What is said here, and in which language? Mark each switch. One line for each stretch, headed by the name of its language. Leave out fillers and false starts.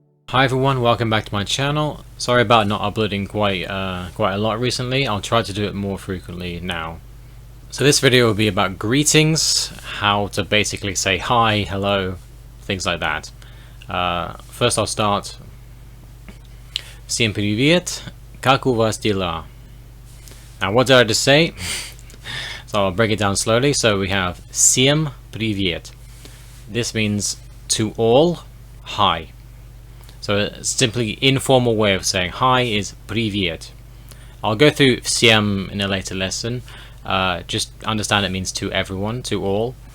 English: Hi everyone, welcome back to my channel. Sorry about not uploading quite a lot recently. I'll try to do it more frequently now. So this video will be about greetings, how to basically say hi, hello, things like that. First I'll start.
Russian: Всем привет, как у вас дела?
English: Now what did I just say? So I'll break it down slowly. So we have
Russian: всем привет.
English: This means to all, hi. So a simply informal way of saying hi is привет. I'll go through всем in a later lesson. Just understand it means to everyone, to all.